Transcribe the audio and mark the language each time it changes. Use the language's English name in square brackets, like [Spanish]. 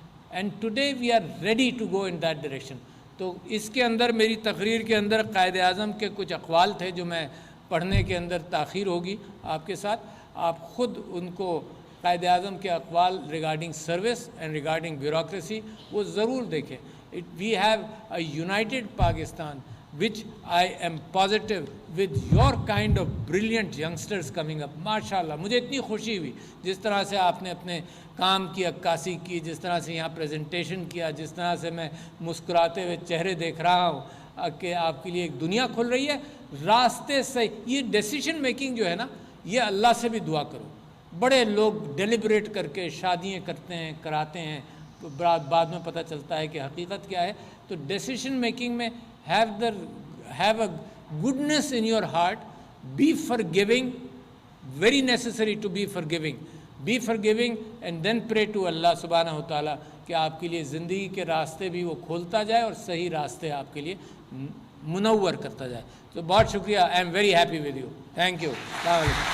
[English] And today we are ready to go in that direction. [Urdu] تو اس کے اندر میری تقریر کے اندر قائد اعظم کے کچھ اقوال تھے جو میں پڑھنے کے اندر تاخیر ہوگی آپ کے ساتھ. آپ خود ان کو قائد اعظم کے اقوال [English] regarding service and regarding bureaucracy [Urdu] وہ ضرور دیکھیں. [English] We have a united Pakistan which I am positive with your kind of brilliant youngsters coming up. [Urdu] ماشاءاللہ مجھے اتنی خوشی ہوئی جس طرح سے آپ نے اپنے کام کی عکاسی کی, جس طرح سے یہاں پریزنٹیشن کیا, جس طرح سے میں مسکراتے ہوئے چہرے دیکھ رہا ہوں کہ آپ کے لیے ایک دنیا کھل رہی ہے. راستے سے یہ ڈیسیشن میکنگ جو ہے نا, یہ اللہ سے بھی دعا کرو. بڑے لوگ ڈیلیبریٹ کر کے شادیاں کرتے ہیں, کراتے ہیں, تو بعد میں پتہ چلتا ہے کہ حقیقت کیا ہے. تو ڈیسیشن میکنگ میں [English] have a goodness in your heart. Be forgiving. Very necessary to be forgiving. Be forgiving and then pray to Allah subhanahu wa ta'ala [Urdu] کہ آپ کے لیے زندگی کے راستے بھی وہ کھولتا جائے اور صحیح راستے آپ کے لیے منور کرتا جائے. تو بہت شکریہ. [English] I am very happy with you. Thank you. [Urdu] السلام علیکم.